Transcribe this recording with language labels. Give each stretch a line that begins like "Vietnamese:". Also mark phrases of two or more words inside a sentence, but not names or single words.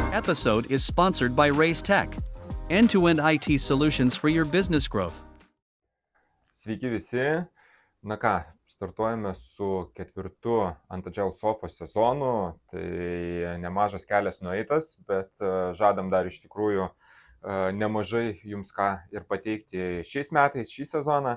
English: episode is sponsored by Raise Tech, end-to-end IT solutions for your business growth.
Lithuanian: Sveiki visi. Na ką, startuojame su 4 ant Agile Sofos sezonu. Tai nemažas kelias nueitas, bet žadam dar iš tikrųjų nemažai jums ką ir pateikti šiais metais, šį sezoną.